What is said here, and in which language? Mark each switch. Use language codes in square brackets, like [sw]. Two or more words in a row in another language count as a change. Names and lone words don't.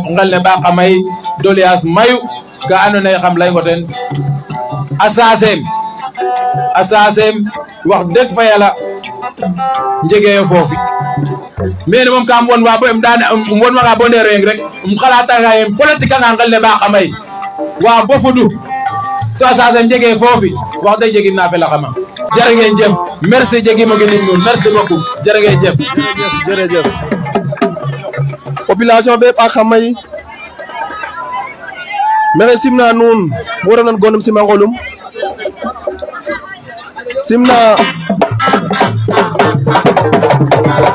[srr] ngel ne ɓaak a may doléance mayu ka andoona yee xam layongo ten a saaseem wax deg fa yàlla njegeyo foofi mene moom kam wonwa bo um wonwanga bo ndeero yeng rek xalatanga ye politique anga ngel ne ɓaak a may wa bo fudu to a sasem jege foofi wax deg jegim na felaxama [wo] jërë ngeen jëf [srr] merci jegimo genim nuun [fr] merci beaucoup [wo] jërë ngeen jëf [srr] jërëjëf population be ɓaak a may maxey simna nuun bo refna gonum simangolum simna